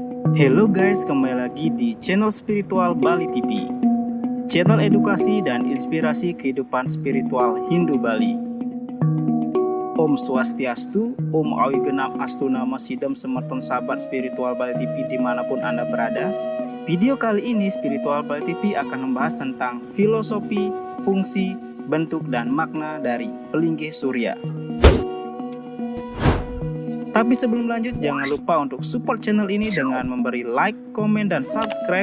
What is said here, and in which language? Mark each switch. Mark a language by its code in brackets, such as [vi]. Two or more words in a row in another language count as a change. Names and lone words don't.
[en] Hello guys, [id] kembali lagi di channel spiritual Bali TV, channel edukasi dan inspirasi kehidupan spiritual Hindu Bali. [sa] Om Swastiastu, Om Awigenam Astu Nama Sidam [id] Semerton Sahabat Spiritual Bali TV dimanapun Anda berada. Video kali ini Spiritual Bali TV akan membahas tentang filosofi, fungsi, bentuk, dan makna dari pelinggih surya. Tapi sebelum lanjut, jangan lupa untuk support channel ini dengan memberi like, komen, dan subscribe.